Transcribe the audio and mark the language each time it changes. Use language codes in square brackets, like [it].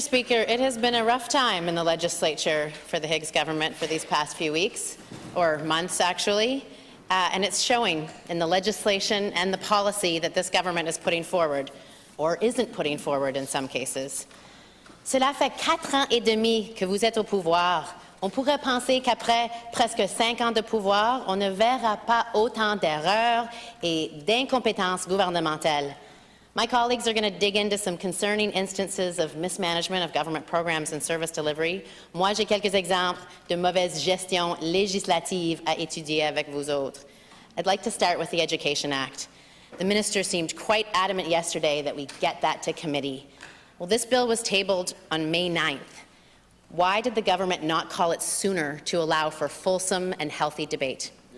[en] Speaker, it has been a rough time in the legislature for the Higgs government for these past few weeks, or months actually, and it's showing in the legislation and the policy that this government is putting forward, or isn't putting forward in some cases. [fr] Cela fait 4 ans et demi que vous êtes au pouvoir. On pourrait penser qu'après presque 5 ans de pouvoir, on ne verra pas autant d'erreurs et d'incompétences gouvernementales. [en] My colleagues are going to dig into some concerning instances of mismanagement of government programs and service delivery. [fr] Moi, j'ai quelques exemples de mauvaise gestion législative à étudier avec vous autres. [en] I'd like to start with the Education Act. The minister seemed quite adamant yesterday that we get that to committee. Well, this bill was tabled on May 9th. Why did the government not call it sooner to allow for fulsome and healthy debate?